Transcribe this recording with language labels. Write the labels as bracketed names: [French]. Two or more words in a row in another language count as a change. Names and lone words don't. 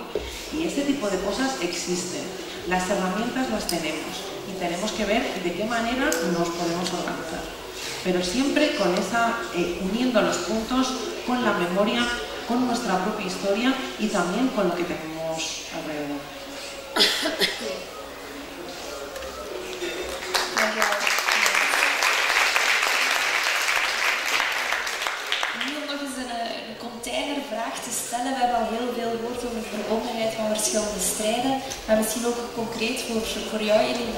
[Spanish] Y ese tipo de cosas existen. Las herramientas las tenemos y tenemos que ver de qué manera nos podemos organizar. Pero siempre con uniendo los puntos con la memoria, con nuestra propia historia y también con lo que tenemos alrededor. [Dutch] Containervraag te stellen. We hebben al heel veel gehoord over de verbondenheid van verschillende strijden, maar misschien ook concreet voor jou, Elina.